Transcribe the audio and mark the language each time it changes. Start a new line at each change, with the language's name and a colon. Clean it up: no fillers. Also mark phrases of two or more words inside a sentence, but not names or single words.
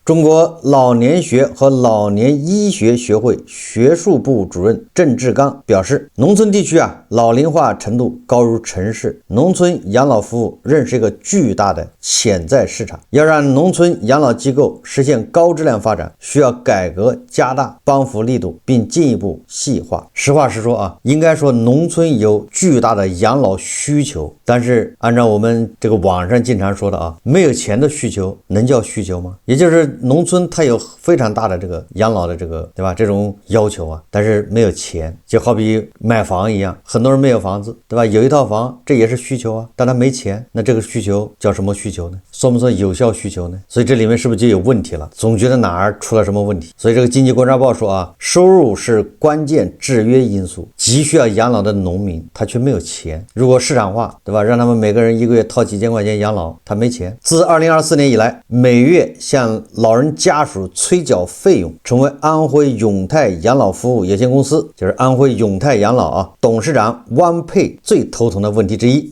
Chinese: 中國老年學和老年醫學學會學術部主任鄭志剛表示，農村地區老齡化程度高於城市，農村養老服務仍是一個巨大的潛在市場。要讓農村養老機構實現高質量發展，需要改革加大幫扶力度，並進一步細化。實話實說應該說農村有巨大的養老需求，但是按照我們這個網上經常說的沒有錢的需求能叫需求嗎？也就是農村它有非常大的這個養老的这個对吧這種要求但是沒有錢，就好比買房一樣，很多人沒有房子對吧，有一套房這也是需求但他沒錢，那這個需求叫什麼需求呢？算不算有效需求呢？所以這裡面是不是就有問題了？總覺得哪兒出了什麼問題。所以這個經濟觀察報說收入是關鍵制約因素，急需要養老的農民他卻沒有錢。如果市場化對吧，讓他們每個人一個月掏幾千塊錢養老，他沒錢。自2024年以來，每月向老人家屬催繳費用成為安徽永泰養老服務有限公司，就是安徽永泰養老董事長汪佩最頭疼的問題之一。